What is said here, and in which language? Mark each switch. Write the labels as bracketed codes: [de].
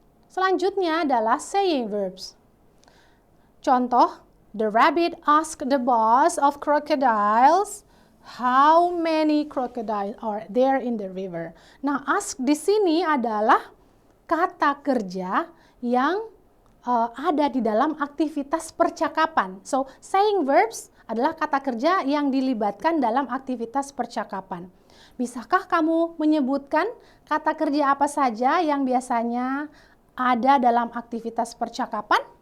[id] Selanjutnya adalah saying verbs. Contoh, [en] the rabbit asked the boss of crocodiles, how many crocodiles are there in the river? [id] Nah, ask di sini adalah kata kerja yang ada di dalam aktivitas percakapan. So, saying verbs adalah kata kerja yang dilibatkan dalam aktivitas percakapan. Bisakah kamu menyebutkan kata kerja apa saja yang biasanya ada dalam aktivitas percakapan?